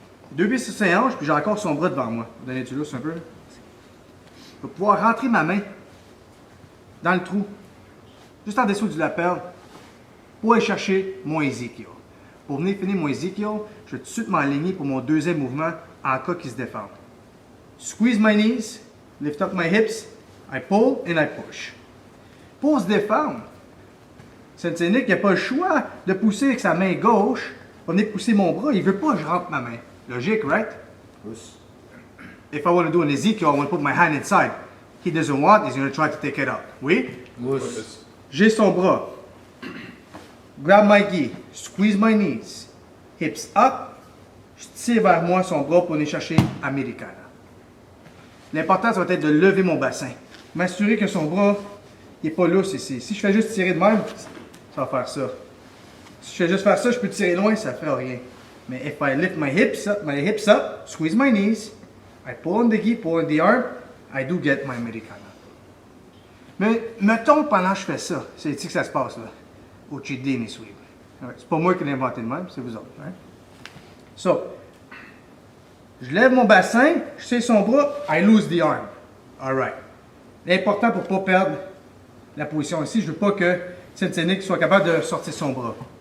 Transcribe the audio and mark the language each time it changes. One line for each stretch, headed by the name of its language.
French: Les deux pieds sur ses hanches, puis j'ai encore son bras devant moi. Vous donnez du lousse un peu. Je vais pouvoir rentrer ma main dans le trou, juste en dessous du lapel, pour aller chercher mon Ezekiel. Pour venir finir mon Ezekiel, je vais tout de suite m'aligner pour mon deuxième mouvement en cas qu'il se défende.
English: Squeeze my knees, lift up my hips, I pull and I push.
French: Pour se défendre, Sensei Nick n'a pas le choix de pousser avec sa main gauche pour venir pousser mon bras. Il ne veut pas que je rentre ma main. Logique,
English: right? Yes. If I want to do an Ezekiel, I want to put my hand inside. He doesn't want, he's going to try to take it out.
French: Oui?
English: Yes.
French: J'ai son bras.
English: Grab my gi, squeeze my knees, hips up,
French: je tire vers moi son bras pour aller chercher Americana. L'important, ça va être de lever mon bassin. M'assurer que son bras n'est pas lousse ici. Si je fais juste tirer de même, ça va faire ça. Si je fais juste faire ça, je peux tirer loin, ça ne fera rien. Mais
English: if I lift my hips up, squeeze my knees, I pull on the gi, pull on the arm, I do get my Americana.
French: Mais mettons pendant que je fais ça, c'est ici que ça se passe là. Au
English: cheat day,
French: mes sweeps. C'est pas moi qui l'ai inventé de même, c'est vous autres.
English: Right? So,
French: je lève mon bassin, je tire son bras,
English: I lose the arm. Alright.
French: L'important pour ne pas perdre la position ici, je ne veux pas que Sensei Nick soit capable de sortir son bras.